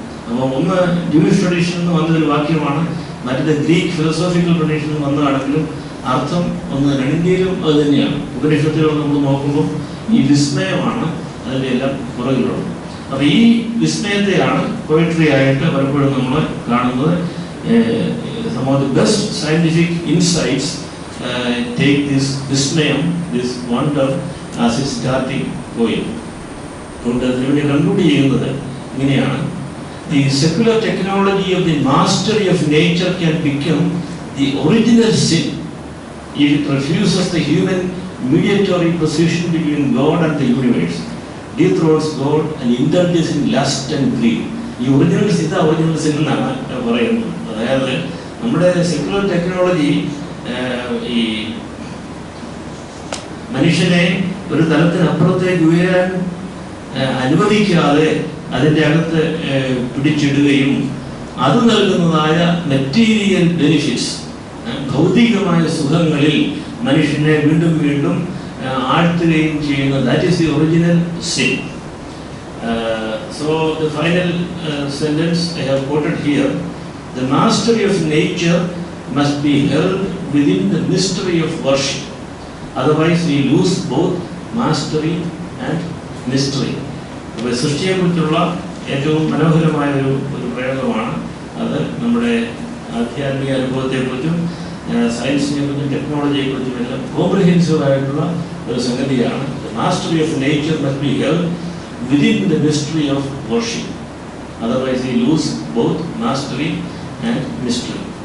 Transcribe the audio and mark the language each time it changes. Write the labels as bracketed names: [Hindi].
[Malayalam] അപ്പോൾ ഒന്ന് ജൂയിഷ് ട്രഡീഷനിൽ നിന്ന് വന്നൊരു വാക്യമാണ്, മറ്റേത് ഗ്രീക്ക് ഫിലോസോഫിക്കൽ ട്രഡീഷനിൽ നിന്ന് വന്നതാണെങ്കിലും അർത്ഥം ഒന്ന് രണ്ടിന്റെയും അത് തന്നെയാണ്. ഉപനിഷത്തുകൾ നമ്മൾ നോക്കുമ്പോൾ ഈ വിസ്മയമാണ് അതിൻ്റെ എല്ലാം പുറകിലുള്ളത്. അപ്പൊ ഈ വിസ്മയത്തെയാണ് പോയട്രി ആയിട്ട് പലപ്പോഴും നമ്മൾ കാണുന്നത്. [English] some of the best scientific insights take this vismayam, this wonder as its starting point. [Malayalam] അതുകൊണ്ട് അതിനുവേണ്ടി കൺക്ലൂഡ് ചെയ്യുന്നത് ഇങ്ങനെയാണ്: [English] the secular technology of the mastery of nature can become the original sin if it refuses the human mediatory position between God and the universe, dethrones God and indulges in lust and greed. [Malayalam] ഈ original sin എന്നാണ് പറയുന്നത്. അതായത് നമ്മുടെ secular technology ഈ മനുഷ്യനെ ഒരു തലത്തിനപ്പുറത്തേക്ക് ഉയരാൻ അനുവദിക്കാതെ അതിൻ്റെ അകത്ത് പിടിച്ചിടുകയും അത് നൽകുന്നതായ മെറ്റീരിയൽ ബെനിഫിറ്റ്സ്, ഭൗതികമായ സുഖങ്ങളിൽ മനുഷ്യനെ വീണ്ടും വീണ്ടും ആഴ്ത്തുകയും ചെയ്യുന്ന, [English] That is the original sin. So the final sentence I have quoted here: the mastery of nature must be held within the mystery of worship. Otherwise we lose both mastery and mystery. [Malayalam] അപ്പോൾ സൃഷ്ടിയെക്കുറിച്ചുള്ള ഏറ്റവും മനോഹരമായ ഒരു പ്രയോഗമാണ് അത്. നമ്മുടെ ആധ്യാത്മിക അനുഭവത്തെക്കുറിച്ചും സയൻസിനെ കുറിച്ചും ടെക്നോളജിയെക്കുറിച്ചും എല്ലാം കോംപ്രിഹെൻസീവ് ആയിട്ടുള്ള ഒരു സംഗതിയാണ്. [English] The mastery of nature must be held within the mystery of worship. Otherwise we lose both mastery and mystery.